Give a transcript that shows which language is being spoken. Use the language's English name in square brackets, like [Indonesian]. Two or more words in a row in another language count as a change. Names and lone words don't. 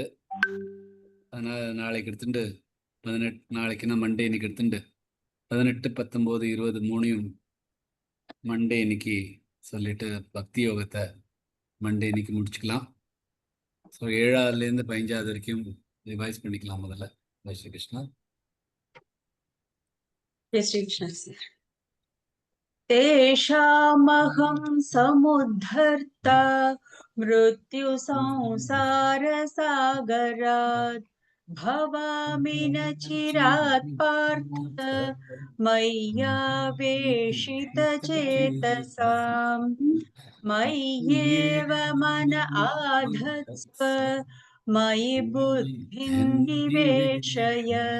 [Tamil] அதனால் நாளைக்கு எடுத்துட்டு 18, நாளைக்குன்னா மண்டே இன்னைக்கு எடுத்துட்டு 18, 19, 20 3 மண்டே இன்னைக்கு சொல்லிட்டு பக்தி யோகத்தை மண்டே இன்னைக்கு முடிச்சுக்கலாம். ஸோ 7ஆவதுலேருந்து 15ஆவது வரைக்கும் ரிவைஸ் பண்ணிக்கலாம். முதல்ல ஜெய் ஸ்ரீ கிருஷ்ணா. ஜெய் ஸ்ரீ கிருஷ்ணா சார். [Sanskrit] तेषामहं समुद्धर्ता मृत्युसंसारसागरात् भवामि न चिरात् पार्थ मय्यावेशितचेतसाम् मय्येव मन आधत्स्व मयि बुद्धिं निवेशय